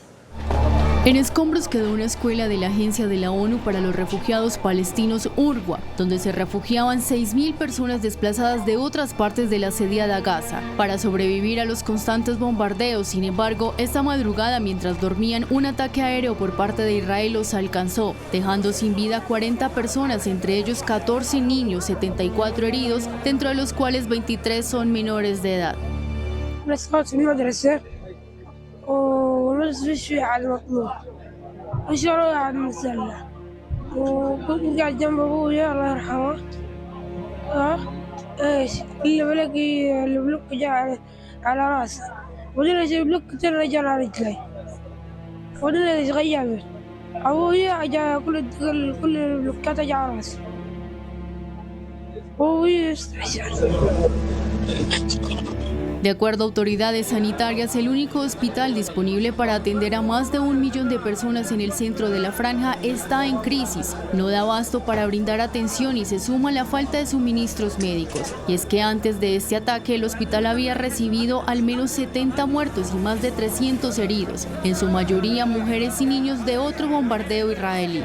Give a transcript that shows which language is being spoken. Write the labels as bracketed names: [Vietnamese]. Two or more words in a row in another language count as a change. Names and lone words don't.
[Spanish] En escombros quedó una escuela de la Agencia de la ONU para los Refugiados Palestinos, UNRWA, donde se refugiaban 6.000 personas desplazadas de otras partes de la asediada Gaza para sobrevivir a los constantes bombardeos. Sin embargo, esta madrugada, mientras dormían, un ataque aéreo por parte de Israel los alcanzó, dejando sin vida 40 personas, entre ellos 14 niños, 74 heridos, dentro de los cuales 23 son menores de edad. [Arabic] ونزل شوية على المطلوب وشروه على المسلح وكنت قاعد جنب أبويا الله يرحمه إيش اللي بلاقي البلوك جاء على راسه ودنا جاي بلوك ترى جاء على رجلي ودنا يتغير أبويا جاء كل البلوكات جاء على راسه أبويا استعجل. [Spanish] De acuerdo a autoridades sanitarias, el único hospital disponible para atender a más de 1 millón de personas en el centro de la franja está en crisis. No da abasto para brindar atención y se suma la falta de suministros médicos. Y es que antes de este ataque, el hospital había recibido al menos 70 muertos y más de 300 heridos, en su mayoría mujeres y niños de otro bombardeo israelí.